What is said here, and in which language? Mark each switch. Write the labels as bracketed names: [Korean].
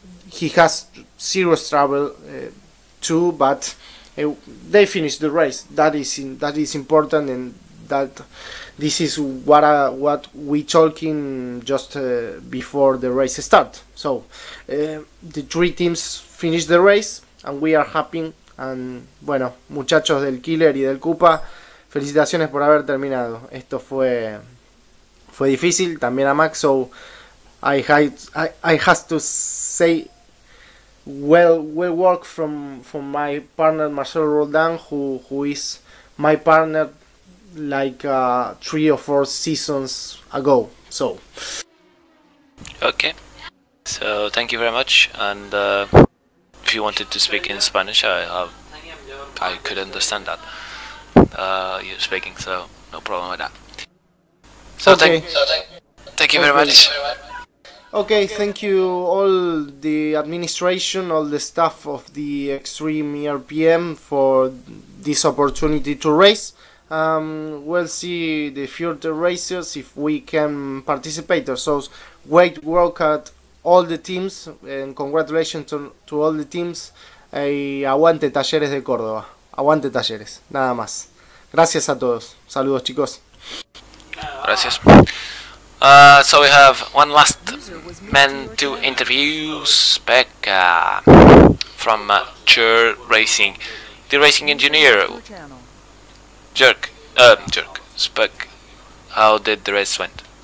[English] He has serious trouble too, but they finished the race. That is important, and that this is what we talking just before the race start. So the 3 teams finished the race, and we are happy. And [Spanish] bueno, muchachos del Killer y del Coupa, felicitaciones por haber terminado. Esto fue difícil, también a Max. [English] So I have to say well work from my partner Marcelo Roldan, who is my partner like 3 or 4 seasons ago. So okay, so thank you very much. And if you wanted to speak in Spanish, I could understand that you're speaking, so no problem with that. So okay. Thank you very much. Okay, thank you all the administration, all the staff of the XtremeRPM for this opportunity to race. We'll see the future racers if we can participate. So great work at all the teams, and congratulations to all the teams. [Spanish] Aguante Talleres de Córdoba, aguante Talleres, nada más. Gracias a todos, saludos chicos. Gracias. [English] So we have one last man to interviews back from Jerk Racing, the racing engineer. Jerk, Spec, how did the race went?